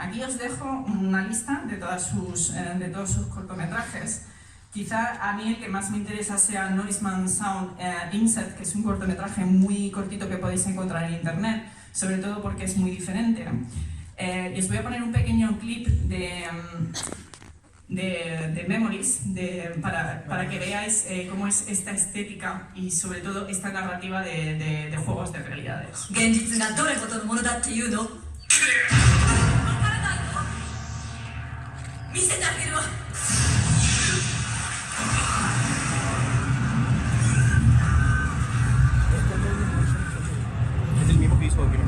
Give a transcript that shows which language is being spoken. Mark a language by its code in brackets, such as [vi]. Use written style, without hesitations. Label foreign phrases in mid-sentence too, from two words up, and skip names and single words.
[es] Aquí os dejo una lista de todos sus cortometrajes, Quizá a mí el que más me interesa sea Norseman Sound Insect, que es un cortometraje muy cortito que podéis encontrar en internet, sobre todo porque es muy diferente. Y os voy a poner un pequeño clip de Memories para que veáis cómo es esta estética y sobre todo esta narrativa de juegos de realidades. [ja] 現実がどれほどのものだっていうの？わからないの？見せてあげるわ。 [es] Es el mismo que hizo Akira.